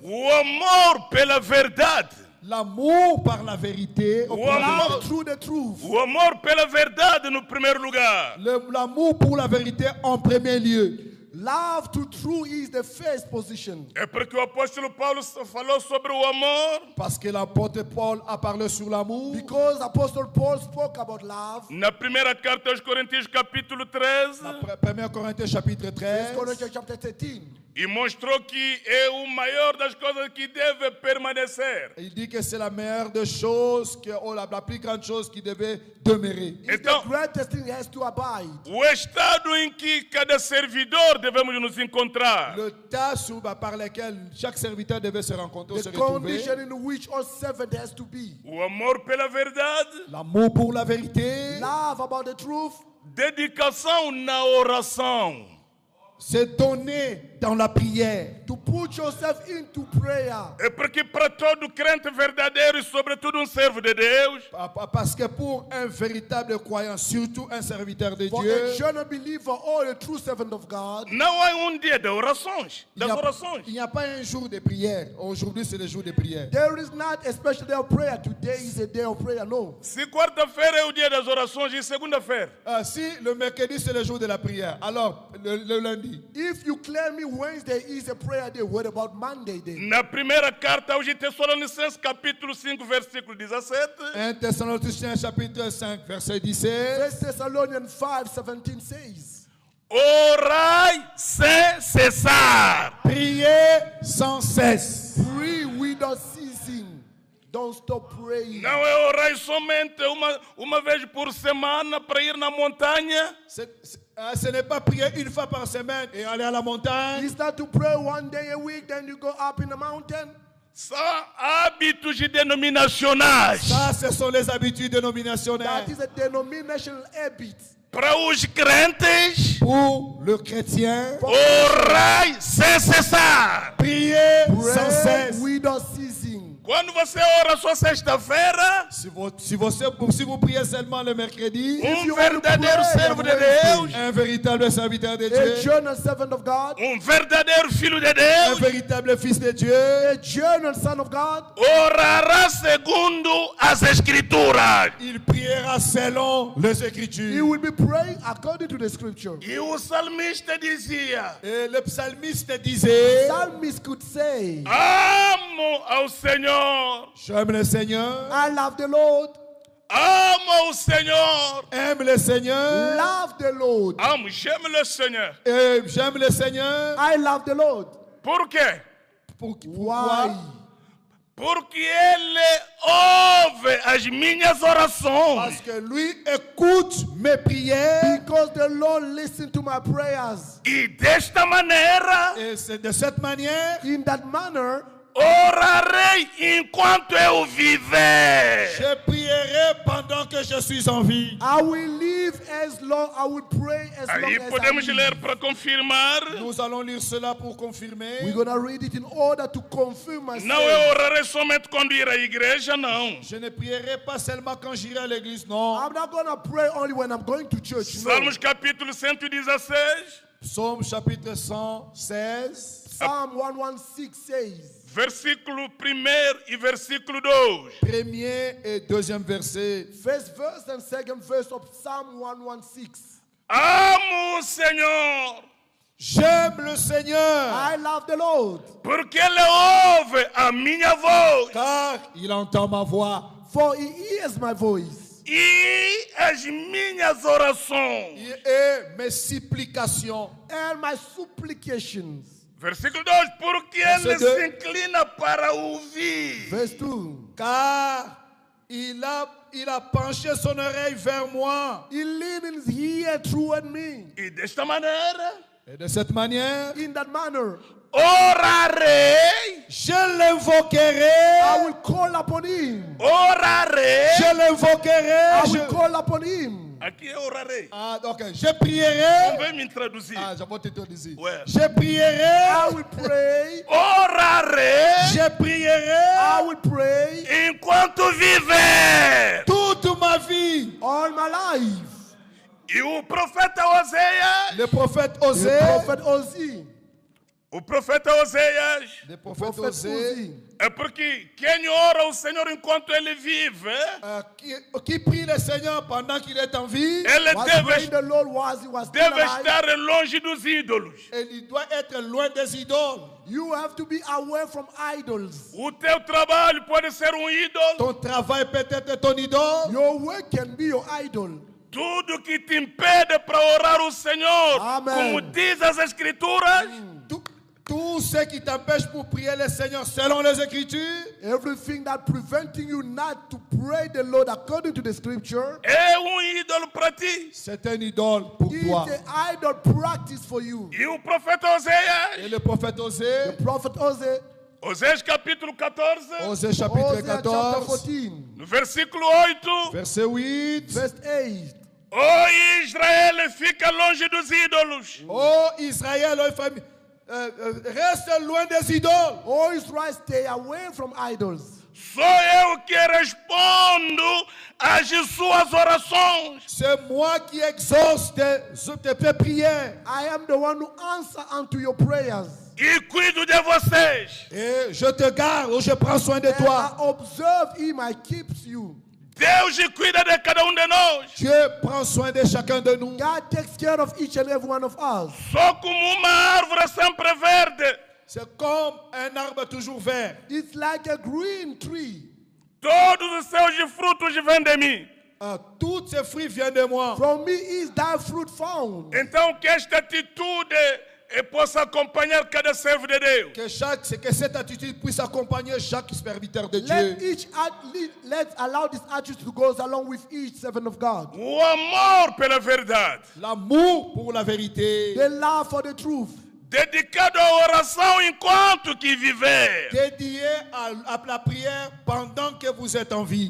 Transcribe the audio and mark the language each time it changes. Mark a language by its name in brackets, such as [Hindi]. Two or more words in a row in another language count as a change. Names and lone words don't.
[Portuguese] O amor pela verdade. [French] L'amour par la vérité, au [English] Wow. [French] premier- [English] Love through the truth. [Portuguese] O amor pela verdade no primeiro lugar. [French] l'amour pour la vérité en premier lieu. [English] Love to truth is the first position. [Portuguese] É porque o apóstolo Paulo falou sobre o amor [French] Parce que l'apôtre Paul a parlé sur l'amour. [English] Because Apostle Paul spoke about love. [Portuguese] na primeira carta aos Coríntios, capítulo 13, [French] 1 Corinthiens chapitre 13. [English] Corinthians chapter 13. [Portuguese] e mostrou que é o maior das coisas que deve permanecer. [French] Il dit que c'est la meilleure des choses, la plus grande chose qui devait demeurer. [English] It's [Portuguese] Então, [English] the greatest thing has to abide. [Portuguese] o estado em que cada servidor devemos nos encontrar. [French] Le tas par lequel chaque serviteur devait se rencontrer, se [English] The [French] retrouver. [English] condition in which all servant has to be. [Portuguese] O amor pela verdade, [French] L'amour pour la vérité. [English] Love about the truth. [Portuguese] dedicação na oração. [French] Se donner dans la prière. [English] To put yourself into prayer. [Portuguese] É porque para todo crente verdadeiro e sobretudo servo de Deus, [French] Parce que pour un véritable croyant, surtout un serviteur de [English] For a [French] Dieu, [English] genuine believer or a true servant of God, [Portuguese] não há dia de orações, [French] il [Portuguese] das orações. [French] n'y a pas un jour de prière. Aujourd'hui, c'est le jour de prière. [English] there is not a special day of prayer. Today is a day of prayer. No. [Portuguese] Se quarta-feira é o dia das orações e segunda-feira, [French] Si le mercredi, c'est le jour de la prière, alors le lundi. [English] If you claim me Wednesday is a prayer day, what about Monday day? [Portuguese] na primeira carta aos Tessalonicenses, capítulo 5, versículo 17, [French] 1 Thessaloniciens chapitre 5, verset 17. [English] 1 Thessalonians 5:17 says, [Portuguese] orai sem cessar. [French] Priez sans cesse. [English] pray without ceasing. Don't stop praying. [Portuguese] Não é orar somente uma vez por semana para ir na montanha. [French] Ce n'est pas prier une fois par semaine et aller à la montagne. [English] It's not to pray one day a week, then you go up in the mountain. [Portuguese] São hábitos denominacionais. [French] Ça, ce sont les habitudes dénominationnelles. [English] That is a denominational habit. [Portuguese] Para os crentes, [French] Pour le chrétien, [Portuguese] orai sem cessar. [French] priez sans [English] Pray [French] cesse. [English] without ceasing. [Portuguese] Quando você ora só sexta-feira, [French] Si vous priez seulement le mercredi, [Portuguese] verdadeiro [English] pray [Portuguese] servo de [English] on Wednesday, [Portuguese] Deus, [French] un véritable serviteur de [English] A [French] Dieu, [English] genuine servant of God, [Portuguese] verdadeiro filho de [French] un [Portuguese] Deus, [French] véritable fils de Dieu, [English] a genuine son of God, [Portuguese] orará segundo as Escrituras. [French] il priera selon les Écritures. [English] he will be praying according to the scripture. [Portuguese] E o salmista dizia: [French] Et le psalmiste disait, [English] Psalmist could say, [Portuguese] amo ao Senhor, [French] j'aime le Seigneur, [English] I love the Lord, [Portuguese] amo ao Senhor, [French] aime le Seigneur, [English] love the Lord, [French] j'aime le Senhor. et j'aime le Seigneur. [English] I love the Lord. [Portuguese] Por quê? [French] Pourquoi? [English] Why? [Portuguese] Porque Ele ouve as minhas orações. [French] Parce que lui écoute mes prières. [English] Because the Lord listens to my prayers. [Portuguese] E desta maneira [French] Et c'est de cette manière, [English] In that manner, [Portuguese] orarei enquanto eu viver. [French] Je prierai pendant que je suis en vie. [English] I will live as long, I will pray as long [Portuguese] Aí [English] as I [Portuguese] podemos [English] live. [Portuguese] ler para confirmar. [French] Nous allons lire cela pour confirmer. [English] We're going to read it in order to confirm myself. [Portuguese] Não eu orarei somente quando ir à igreja, não. [French] Je ne prierai pas seulement quand j'irai à l'église, non. [English] I'm not going to pray only when I'm going to church. No. [Portuguese] Salmos capítulo 116, [French] Psaume chapitre 116, [English] Psalm 116 says, [Portuguese] versículo 1 e versículo 2. [French] premier et deuxième verset. [English] first verse and second verse of Psalm 116. [Portuguese] Amo o Senhor, [French] J'aime le Seigneur, [English] I love the Lord, [Portuguese] porque Ele ouve a minha voz [French] car il entend ma voix [English] for he hears my voice [Portuguese] e as minhas orações. [French] et mes supplications. [English] and my supplications. [Portuguese] Versículo 2, porque Ele [French] Verset 2. [Portuguese] se inclina para ouvir. [English] Verse 2. [French] Car il a penché son oreille vers moi. [English] He leans his ear toward me. [Portuguese] E desta maneira, [French] Et de cette manière, [English] In that manner, [Portuguese] orarei, [French] je [English] I [French] l'invoquerai. [English] will call upon him. [Portuguese] orarei. [French] Je l'invoquerai. [English] I will call upon him. [Portuguese] Aqui é orarei. [French] Ah, ok. Je prierai. [Portuguese] Vem me traduzir. [French] Ah, je vais te traduire. Ouais. Je [English] I [French] prierai. [English] will pray. [Portuguese] Orarei [French] Je prierai [English] I will pray [Portuguese] enquanto viver. [French] toute ma vie. [English] all my life. [Portuguese] E o profeta Oséias, [French] Le prophète [English] The [French] Osée. [English] prophet Ozzy. [Portuguese] o profeta Oséias, [French] Le prophète [English] Prophet [French] Osée. [English] Ozzy. [Portuguese] é porque quem ora ao Senhor enquanto ele vive, [French] Qui prie le Seigneur pendant qu'il est en vie. [Portuguese] ele [English] Was [Portuguese] deve, [English] praying the Lord was he was still [Portuguese] deve [English] alive. [Portuguese] estar longe dos ídolos. [French] Il doit être loin des idoles. [English] You have to be away from idols. [Portuguese] O teu trabalho pode ser ídolo. [French] Ton travail peut être ton idole. [English] Your work can be your idol. [Portuguese] Tudo que te impede para orar o Senhor, Amém. como diz as Escrituras, [French] Tout ce qui t'empêche pour prier le Seigneur selon les Écritures, [English] Everything that preventing you not to pray the Lord according to the scripture [Portuguese] é ídolo para ti. [French] c'est un idole pour [English] is [French] toi. [English] the idol practice for you. [Portuguese] E o profeta Oséias, [French] Et le prophète Osée, [English] The prophet Hosea, [Portuguese] Oséias capítulo 14, [French] Osée chapitre [English] Hosea chapter 14, 14, [Portuguese] no versículo 8. [French] verset 8. [English] verse 8. [Portuguese] Oh Israel, fica longe dos ídolos. [French] Oh Israël, oh famille, reste loin des idoles. [English] Oh Israel, stay away from idols. [Portuguese] Sou eu que respondo às suas orações. [French] C'est moi qui exauce tes prières. [English] I am the one who answer unto your prayers. [Portuguese] E cuido de vocês. [French] Et je te garde, ou je prends soin de [English] And [French] toi. [English] I observe him, I keeps you. [Portuguese] Deus cuida de cada de nós. [French] Dieu prend soin de chacun de nous. [English] God takes care of each and every one of us. [Portuguese] Sou como uma árvore sempre verde. [French] C'est comme un arbre toujours vert. [English] It's like a green tree. [Portuguese] Todos os seus frutos vêm de mim. [French] Tous ces fruits viennent de moi. [English] From me is thy fruit found. [Portuguese] Então que esta atitude possa acompanhar cada servo de Deus. [French] Que cette attitude puisse accompagner chaque serviteur de [English] Let [French] Dieu. [English] let's allow this attitude to go along with each servant of God. [Portuguese] O amor pela verdade. [French] L'amour pour la vérité. [English] The love for the truth. [Portuguese] Dedicado à oração enquanto que viver. [French] Dédié à la prière pendant que vous êtes en vie.